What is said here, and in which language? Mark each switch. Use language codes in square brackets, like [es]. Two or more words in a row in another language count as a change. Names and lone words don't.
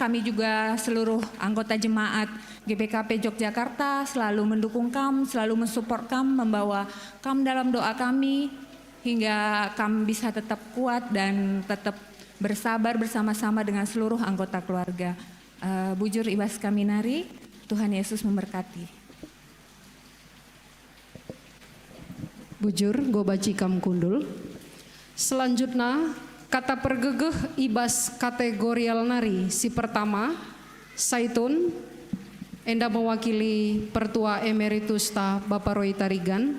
[id] Kami juga seluruh anggota jemaat GPKP Yogyakarta selalu mendukung kamu, selalu mensupport kamu, membawa kamu dalam doa kami, hingga kamu bisa tetap kuat dan tetap bersabar bersama-sama dengan seluruh anggota keluarga. [btx] Bujur ibas kami nari, [id] Tuhan Yesus memberkati. [btx] Bujur gobaci kam kundul. Selanjutnya kata pergegeh ibas kategorial nari. Si pertama Saitun, enda mewakili Pertua Emeritus ta Bapak Roy Tarigan.